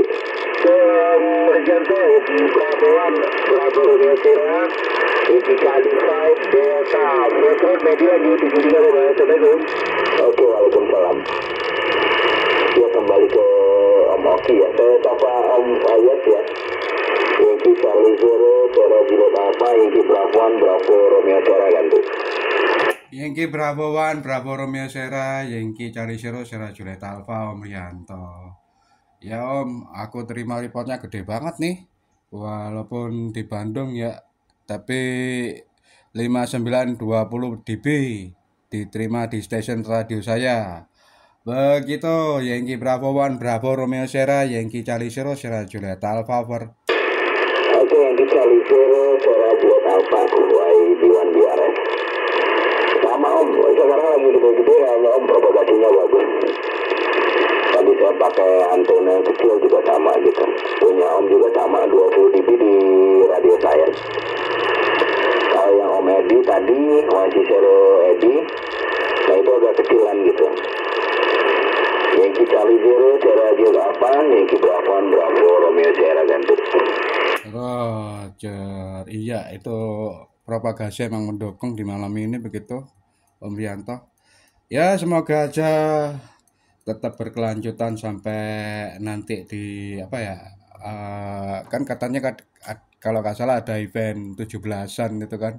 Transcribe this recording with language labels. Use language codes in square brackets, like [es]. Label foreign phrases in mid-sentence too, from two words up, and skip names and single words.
[id] Brijanto, Bravo Romeo Sierra, Yankee Charlie 5 Delta Foxtrot media di 73,1 Oke, waalaikumsalam. Ya kembali ke Om Oki ya. Saya sapa Om Ayat ya. Yankee Charlie Zero, Sierra Juliet Alpha, Yankee Bravo 1, Bravo Romeo Sierra ganti. Yankee Bravo 1, Bravo Romeo Sierra, Yankee Charlie Zero, Sierra Juliet Alpha, Om Rianto. Ya Om, aku terima reportnya gede banget nih. Walaupun di Bandung ya, tapi 5920 dB diterima di stasiun radio saya. Begitu, Yankee Bravo 1, Bravo Romeo Sierra, Yankee Charlie Zero, Sierra Juliet Alpha, over. Oke, Yankee Charlie Zero, Sierra Juliet Alpha, YB1 BRS. Sama Om, sekarang lagi gede-gede kayaknya Om, propagasinya bagus. Tadi saya pakai antena kecil juga sama gitu. Punya Om juga sama 20 dB di radio saya. Kalau yang Om Edi tadi, YC0 Edi, nah itu agak kecilan gitu. Yankee Charlie Zero, Sierra Juliet Alpha, Yankee Bravo 1, Bravo Romeo Sierra ganti. Roger, iya itu propagasi emang mendukung di malam ini begitu, Om Rianto. Ya semoga aja tetap berkelanjutan sampai nanti di apa ya? Kan katanya kalau nggak salah ada event 17-an gitu kan.